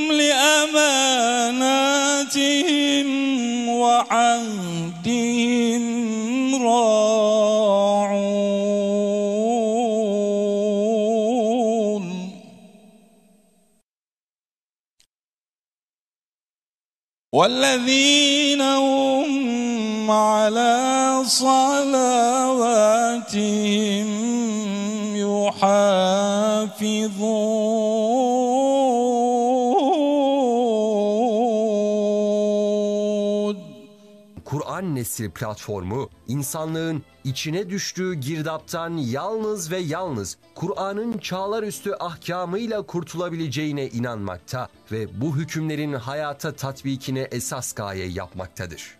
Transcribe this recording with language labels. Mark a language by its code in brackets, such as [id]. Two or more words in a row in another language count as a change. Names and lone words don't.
[ar] لأماناتهم وعهدهم راعون والذين هم على صلواتهم يحافظون. [tr] Kur'an Nesli platformu, insanlığın içine düştüğü girdaptan yalnız ve yalnız Kur'an'ın çağlarüstü ahkamıyla kurtulabileceğine inanmakta ve bu hükümlerin hayata tatbikine esas gaye yapmaktadır.